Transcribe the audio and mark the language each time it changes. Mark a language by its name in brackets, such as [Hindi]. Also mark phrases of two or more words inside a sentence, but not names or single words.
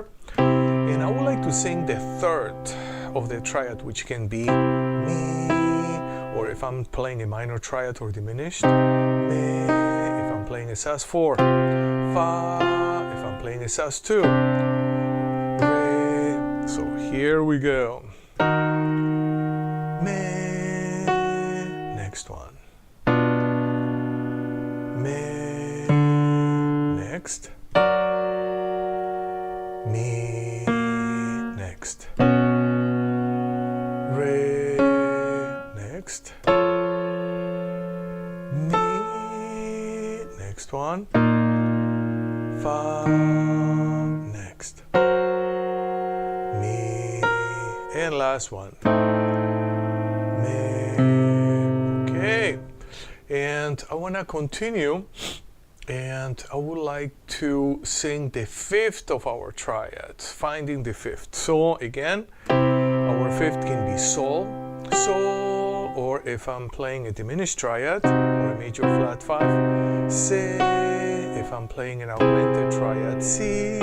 [English] And I would like to sing the third of the triad, which can be mi, or if I'm playing a minor triad or diminished, mi, if I'm playing a Sus4, fa, if I'm playing a Sus2, re. So here we go. Mi, next one. Mi, next. Mi, next. Re, next. Mi, next one. Fa, next. Mi, and last one. Mi. Okay, and I want to continue. And I would like to sing the fifth of our triads, finding the fifth. So again, our fifth can be Sol, Sol, or if I'm playing a diminished triad or a major flat 5, Si, if I'm playing an augmented triad, Si.